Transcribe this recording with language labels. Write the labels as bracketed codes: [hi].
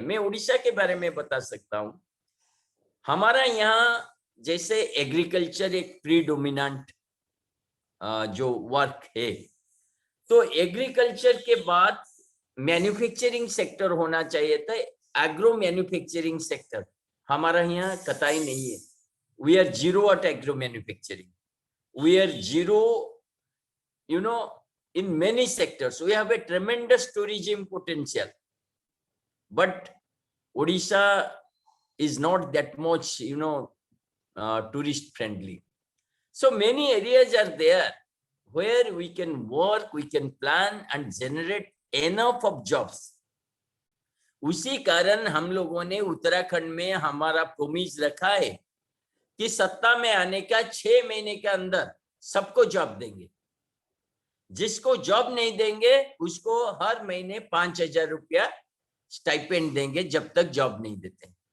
[hi] मैं उड़ीसा के बारे में बता सकता हूं। हमारा यहाँ जैसे एग्रीकल्चर एक प्रीडोमिनेंट जो वर्क है, तो एग्रीकल्चर के बाद मैन्युफैक्चरिंग सेक्टर होना चाहिए था। एग्रो मैन्युफैक्चरिंग सेक्टर हमारा यहाँ कतई नहीं है। [en] We are zero at agro manufacturing, we are zero, you know, in many sectors. We have a tremendous tourism potential, but Odisha is not that much, tourist friendly. So many areas are there where we can work, we can plan and generate enough of jobs. [hi] उसी कारण हम लोगों ने उत्तराखंड में हमारा promise रखा है कि सत्ता में आने का 6 महीने के अंदर सबको जॉब देंगे। जिसको जॉब नहीं देंगे उसको हर महीने 5,000 रुपया स्टाइपेंड देंगे जब तक जॉब नहीं देते।